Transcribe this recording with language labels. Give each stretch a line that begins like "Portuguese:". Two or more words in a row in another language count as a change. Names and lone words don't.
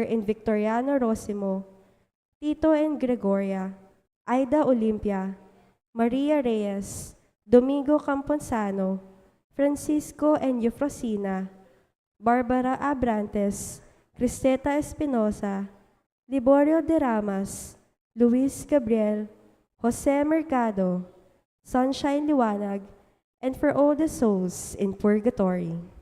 English: and Victoriano Rosimo, Tito and Gregoria, Aida Olimpia, Maria Reyes, Domingo Camposano, Francisco and Eufrosina, Barbara Abrantes, Cristeta Espinosa, Liborio de Ramas, Luis Gabriel, Jose Mercado, Sunshine Liwanag, and for all the souls in purgatory.